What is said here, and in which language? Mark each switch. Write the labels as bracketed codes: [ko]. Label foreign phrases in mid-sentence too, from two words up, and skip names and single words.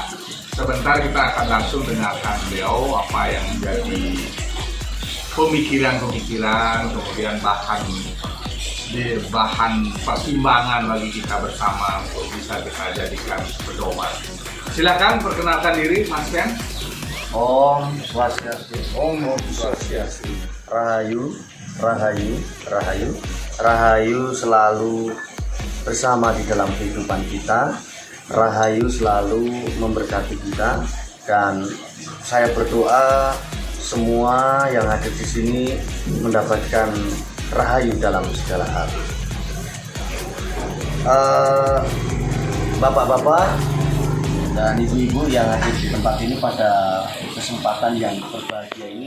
[id] Sebentar kita akan langsung dengarkan beliau apa yang menjadi pemikiran-pemikiran, kemudian bahan pertimbangan bagi kita bersama untuk bisa kita jadikan pedoman. Silakan perkenalkan diri, Mas Ken. Om Swastiastu. Om Swastiastu. Rahayu, Rahayu, Rahayu, Rahayu selalu bersama di dalam kehidupan kita. Rahayu selalu memberkati kita dan saya berdoa semua yang ada di sini mendapatkan rahayu dalam segala hal. Bapak-bapak dan ibu-ibu yang ada di tempat ini pada kesempatan yang berbahagia ini,